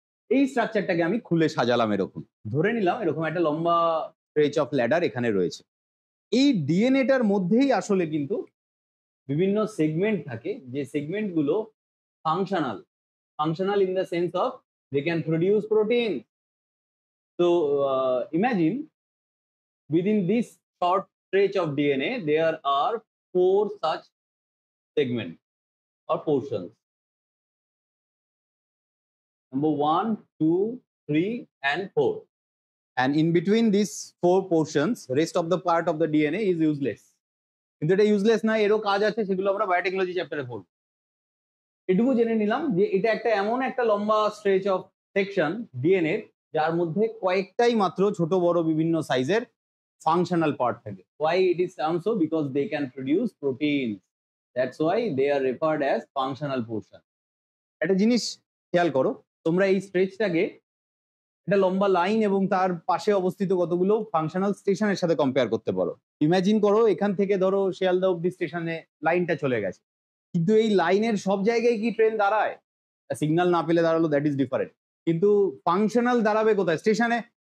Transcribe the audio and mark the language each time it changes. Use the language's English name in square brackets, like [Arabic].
[Bangla] এই স্ট্রাকচারটাকে আমি খুলে সাজালাম, এরকম ধরে নিলাম এরকম একটা লম্বা স্ট্রেচ অফ ল্যাডার এখানে রয়েছে। এই ডিএনএটার মধ্যেই আসলে কিন্তু বিভিন্ন সেগমেন্ট থাকে, যে সেগমেন্টগুলো functional [English] in the sense of they can produce protein. So imagine within this short stretch of DNA there are 4 such segments or portions. Number 1, 2, 3 and 4. And in between these 4 portions rest of the part of the DNA is useless. [Bangla] কিন্তু এটা useless না, এরও কাজ আছে, সেগুলো আমরা biotechnology চ্যাপ্টারে পড়ব। এটুকু জেনে নিলাম যে এটা একটা এমন একটা লম্বা স্ট্রেচ অফ সেকশন ডিএনএ যার মধ্যে কয়েকটাই মাত্র ছোট বড় বিভিন্ন সাইজের ফাংশনাল পার্ট থাকে। [English] Why it is termed so? Because they can produce proteins. That's why they are referred as functional portion. [Bangla] একটা জিনিস খেয়াল করো তোমরা এই স্ট্রেচটাকে একটা লম্বা লাইন এবং তার পাশে অবস্থিত কতগুলো ফাংশনাল স্টেশনের সাথে কম্পেয়ার করতে পারো। ইমাজিন করো এখান থেকে ধরো শিয়ালদা অব্দি স্টেশনে লাইনটা চলে গেছে, কিন্তু এই লাইনের সব জায়গায় কি ট্রেন দাঁড়ায়? সিগন্যাল না পেলে দাঁড়ালো, দ্যাট ইজ ডিফারেন্ট, কিন্তু ফাংশনাল দাঁড়াবে কোথায়? স্টেশনে।